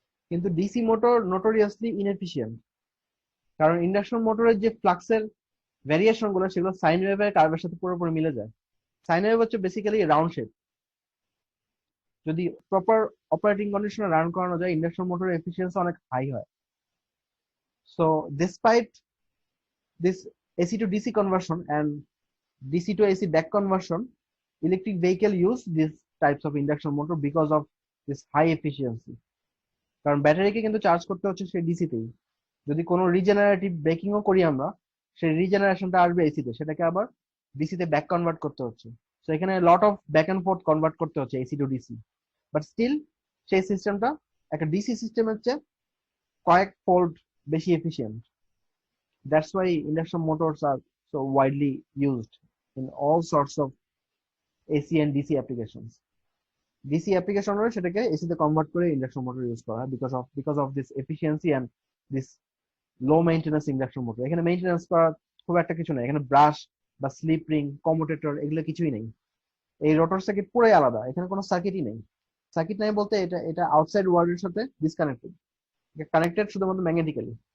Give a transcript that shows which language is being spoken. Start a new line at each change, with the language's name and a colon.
Bangla: কিন্তু DC motor নোটোরিয়াসলি inefficient, কারণ induction মোটরের যে ফ্লাক্সের ভ্যারিয়েশন গুলো সেগুলো সাইন ওয়েভের কার্ভের সাথে পুরোপুরি মিলে যায়। সাইন ওয়েভ হচ্ছে বেসিক্যালি রাউন্ড শেপ। যদি প্রপার অপারেটিং কন্ডিশনে রান করানো যায়, ইন্ডাকশন মোটরের এফিসিয়েন্সি অনেক হাই হয়।
English: So despite this AC to DC conversion and DC to AC back conversion, electric vehicle use these types of induction motor because of this high efficiency.
Bangla: কারণ ব্যাটারিকে কিন্তু charge করতে হচ্ছে সেই ডিসিতেই। যদি কোনো রিজেনারেটিভ ব্রেকিংও করি আমরা, সেই রিজেনারেশনটা আসবে এসিতে, সেটাকে আবার ডিসিতে ব্যাক কনভার্ট করতে হচ্ছে। সো এখানে
English: lot of back and forth
Bangla: convert করতে হচ্ছে AC two DC, but still সেই সিস্টেমটা একটা ডিসি সিস্টেমের চেয়ে কয়েক ফোল্ড বেশি efficient.
English: That's why induction motors are so widely used in all sorts of AC and DC applications.
Bangla: DC application হলে সেটাকে AC তে কনভার্ট করে ইন্ডাকশন মোটর ইউজ করা হয়
English: because of this efficiency and this low maintenance
Bangla: induction motor. এখানে maintenance করার খুব একটা কিছু নেই, এখানে ব্রাশ বা স্লিপ রিং, কমুটেটর এগুলো কিছুই নেই। এই রোটর সার্কিট পুরাই আলাদা, এখানে কোনো সার্কিটই নেই। সার্কিট নাই বলতে এটা আউটসাইড ওয়ার্ল্ডের সাথে ডিসকানেক্টেড, কানেক্টেড শুধুমাত্র ম্যাগনেটিক্যালি।